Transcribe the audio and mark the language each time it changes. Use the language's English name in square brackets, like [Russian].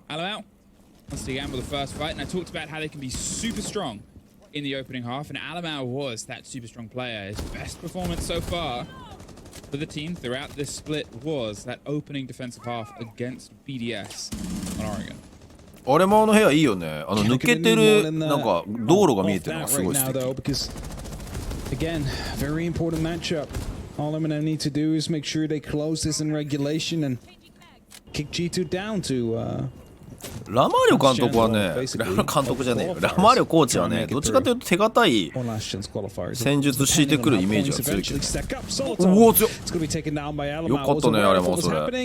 [English] Alamao wants to gamble the first fight, and I talked about how they can be super strong in the opening half, and Alamao was that super strong player. His best performance so far for the team throughout this split was that opening defensive half against BDS on Oregon. [Japanese] アレマの部屋いいよね。抜けてるなんか道路が見えてるのがすごい素敵。 [English] Again, very important matchup. All MNM need to do is make sure they close this in regulation and kick G2 down to [Japanese] ラマーリョ監督はね、監督じゃねえよ。ラマーリョコーチはね、どっちかというと手堅い戦術敷いてくるイメージが強いけど。おお、強っ。よかったね、あれもそれ。